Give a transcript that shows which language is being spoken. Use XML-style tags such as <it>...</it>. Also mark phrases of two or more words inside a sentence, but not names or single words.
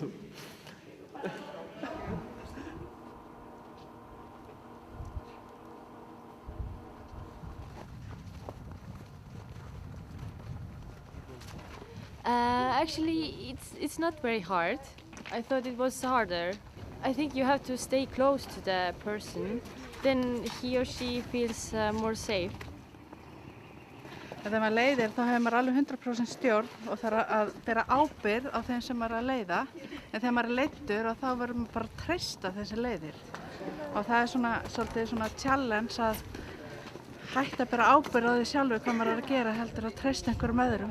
<en>Actually, it's not very hard. I thought it was harder. I think you have to stay close to the person, then he or she feels more safe.</en> <is>Þegar maður leiðir þá hefur maður alveg 100% stjórn og þarf að bera ábyrgð á þeim sem maður er að leiða. En þegar maður er leiddur þá verður maður bara að treysta þeim sem leiðir. Og það er svolítið svona challenge að hætta að bera ábyrgð á því sjálfu hvað maður er að gera heldur að treysta einhverjum öðrum.</is>